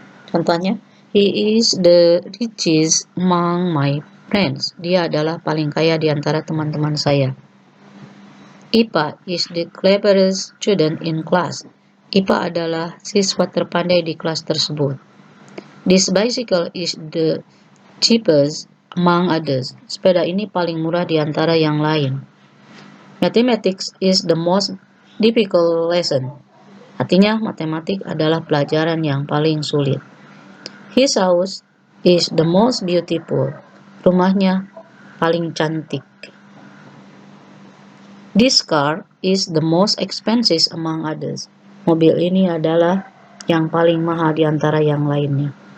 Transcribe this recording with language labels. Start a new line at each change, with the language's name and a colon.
English: Contohnya, he is the richest among my friends.
Indonesian: Dia adalah paling kaya di antara teman-teman saya.
English: Ipa is the cleverest student in class.
Indonesian: Ipa adalah siswa terpandai di kelas tersebut.
English: This bicycle is the cheapest among others.
Indonesian: Sepeda ini paling murah di antara yang lain.
English: Mathematics is the most difficult lesson.
Indonesian: Artinya, matematik adalah pelajaran yang paling sulit.
English: His house is the most beautiful.
Indonesian: Rumahnya paling cantik.
English: This car is the most expensive among others.
Indonesian: Mobil ini adalah yang paling mahal di antara yang lainnya.